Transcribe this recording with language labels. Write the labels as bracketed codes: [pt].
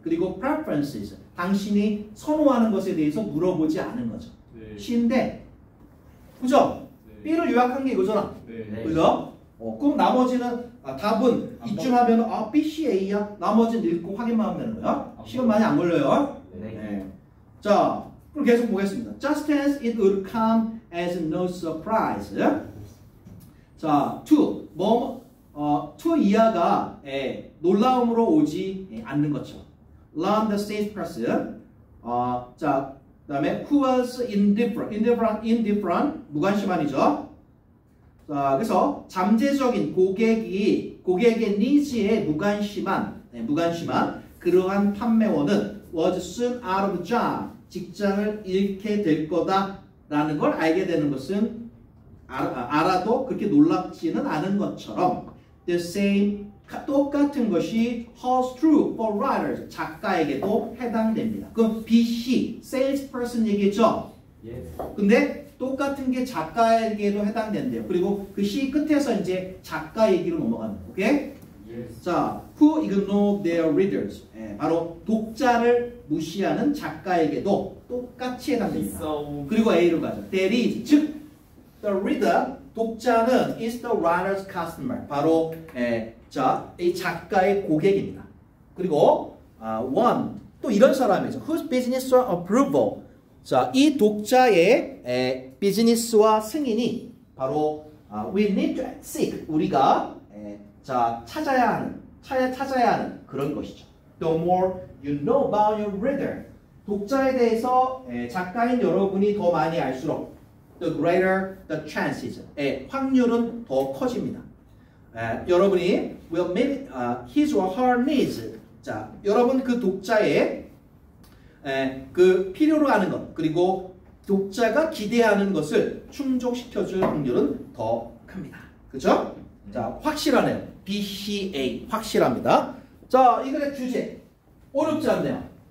[ko] 그리고 preferences, 당신이 선호하는 것에 대해서 물어보지 않은 거죠. 네. C인데, 그죠? 네. B를 요약한 게 이거잖아. 네. 그죠? 그럼 나머지는 답은 이쯤 하면 B, C, A야. 나머지는 읽고 확인만 하면 되는 거야. 시간 많이 안 걸려요. 네. 자, 그럼 계속 보겠습니다. [en] Just as it would come as no surprise. [ko] 자, to 이하가 놀라움으로 오지 않는 것처럼. [en] Learn the salesperson. [ko] 자, 그다음에 [en] who was indifferent [ko] 무관심한이죠. 자, 그래서 잠재적인 고객의 니즈에 무관심한 그러한 판매원은 [en] was soon out of job. [ko] 직장을 잃게 될 거다라는 걸 알게 되는 것은 알아도 그렇게 놀랍지는 않은 것처럼 [en] the same [ko] 똑같은 것이 [en] holds true for writers [ko] 작가에게도 해당됩니다. 그럼 B, C salesperson 얘기했죠? 근데 똑같은 게 작가에게도 해당된대요. 그리고 그 C 끝에서 이제 작가 얘기로 넘어갑니다. 오케이? [en] 자, who ignore their readers. [ko] 바로 독자를 무시하는 작가에게도 똑같이 해당됩니다. 그리고 A로 가죠. [en] That is, [ko] 즉 [en] the reader, [ko] 독자는 [en] is the writer's customer. [ko] 바로 이 작가의 고객입니다. 그리고 one, 또 이런 사람이죠. [en] Whose business or approval. [ko] 자, 이 독자의 비즈니스와 승인이 바로 [en] we need to seek. [ko] 우리가 자 찾아야 하는 그런 것이죠. [en] The more you know about your reader. [ko] 독자에 대해서 작가인 여러분이 더 많이 알수록 [en] the greater the chances. [ko] 확률은 더 커집니다. 여러분이 [en] will meet his or her needs. [ko] 자, 여러분 그 독자의 그 필요로 하는 것 그리고 독자가 기대하는 것을 충족시켜줄 확률은 더 큽니다. 그렇죠? 자, 확실하네요. BCA 확실합니다. 자, 이 글의 주제 어렵지 않네요.